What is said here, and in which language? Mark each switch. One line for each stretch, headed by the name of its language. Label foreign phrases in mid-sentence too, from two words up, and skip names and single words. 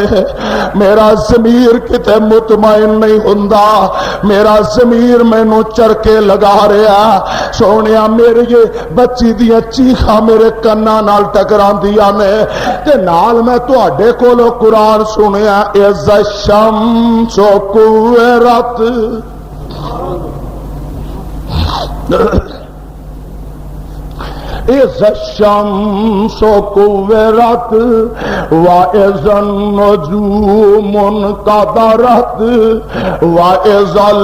Punjabi: ਮੇਰਾ ਜ਼ਮੀਰ ਕਿਤੇ ਮੁਤਮਈਨ ਨਹੀਂ ਹੁੰਦਾ, ਮੇਰਾ ਜ਼ਮੀਰ ਮੈਨੂੰ ਚਰਕੇ ਲਗਾ ਰਿਹਾ। ਸੋਨੀਆ ਮੇਰੀ ਏ ਬੱਚੀ ਦੀਆਂ ਚੀਖਾਂ ਮੇਰੇ ਕੰਨਾਂ ਨਾਲ ਟਕਰਾਂਦੀਆਂ ਨੇ ਤੇ ਨਾਲ ਮੈਂ ਤੁਹਾਡੇ ਕੋਲੋਂ ਕੁਰਾਨ ਸੁਣਿਆ
Arabic: إذا الشمس كورت. إذا الشمس كورت وإذا النجوم انكدرت وإذا